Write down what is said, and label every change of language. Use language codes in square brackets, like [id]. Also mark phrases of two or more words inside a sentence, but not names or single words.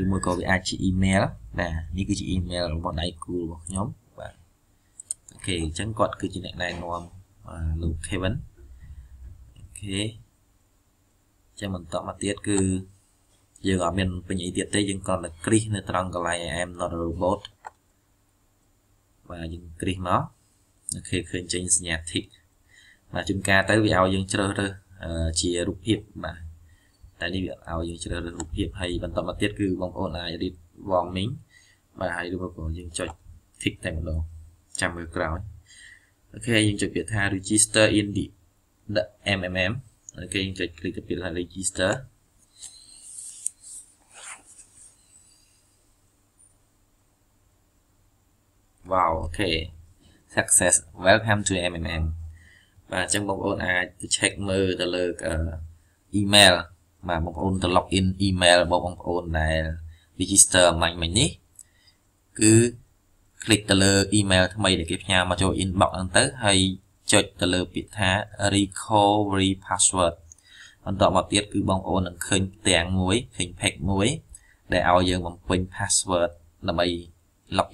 [km] មួយក៏វាអាចជា email បាទនេះគឺជា email របស់ដៃគូរបស់ខ្ញុំបាទអូខេអញ្ចឹងគាត់គឺជាអ្នកណែនាំលោក Kevin អូខេចាំបន្តមកទៀត គឺយើងអត់មានពេញអីទៀតទេយើងគ្រាន់តែគ្រីសនៅត្រង់កន្លែង [en] I am not a robot [km] បាទយើងគ្រីស មកអូខេឃើញចេញសញ្ញា tick បាទជួនកាលទៅវាឲ្យយើងជ្រើសរើសជារូបភាពបាទតែនេះវាឲ្យយើងជ្រើសរើសរូបភាពហើយបន្តមកទៀតគឺបងប្អូនអាចរៀប warming បាទហើយឬក៏យើងចុច tick តែម្ដងចាំមើលក្រោយអូខេយើងចុចពាក្យថា [en] register in the MMM [km] អូខេយើងចុច click ទៅពាក្យថា register wow អូខេ [en] success welcome to MMM [km] បាទអញ្ចឹងបងប្អូនអាចទៅ check មើលទៅលើ email បាទបងប្អូនទៅ [en] log in [km] email របស់បងប្អូនដែល register មិញនេះគឺ click ទៅលើ email ថ្មីដែលគេផ្ញើមកចូល inbox ហ្នឹងទៅ ហើយចុចទៅលើពាក្យថា [en] recovery password [km] បន្តមកទៀតគឺបងប្អូននឹងឃើញផ្ទាំងមួយឃើញ page មួយដែលឲ្យយើងបំពេញ password ដើម្បី log